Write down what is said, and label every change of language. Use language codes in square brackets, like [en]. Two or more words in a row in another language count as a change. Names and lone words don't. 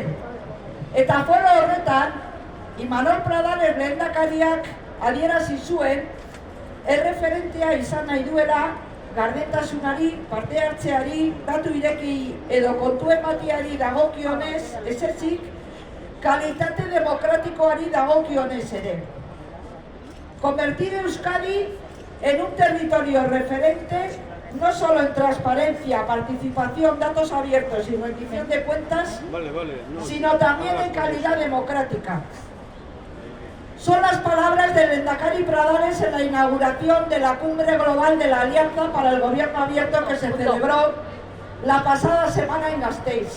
[eu] Eta foro horretan, Imanol Pradales lehendakariak adierazi zuen, erreferentea izan nahi duela, gardentasunari, parte hartzeari, datu ireki edo kontu ematiari dagokionez, ez ezik, kalitate demokratikoari dagokionez ere. [es] Convertir Euskadi en un territorio referente, no solo en transparencia, participación, datos abiertos y rendición de cuentas, sino también en calidad democrática. Son las palabras del lehendakari Pradales en la inauguración de la Cumbre Global de la Alianza para el Gobierno Abierto que se celebró la pasada semana en Gasteiz.